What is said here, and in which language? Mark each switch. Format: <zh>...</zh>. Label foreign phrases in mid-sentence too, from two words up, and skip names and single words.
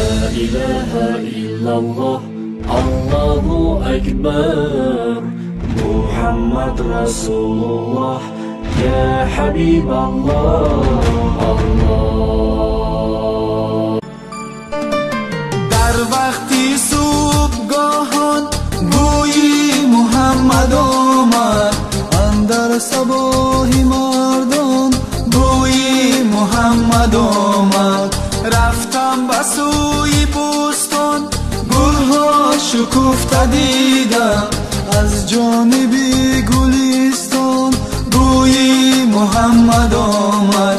<ar>إله إلا الله، الله أكبر. محمد رسول الله، يا حبيب الله. Allah.</ar> <fa>در وقتی صبحگاهان بوی محمد آمد، اندر صباحی مردان بوی محمد آمد. رفتم به سوی بستان، گلها شکفته دیدم، از جانبی گلستان بوی محمد آمد.</fa>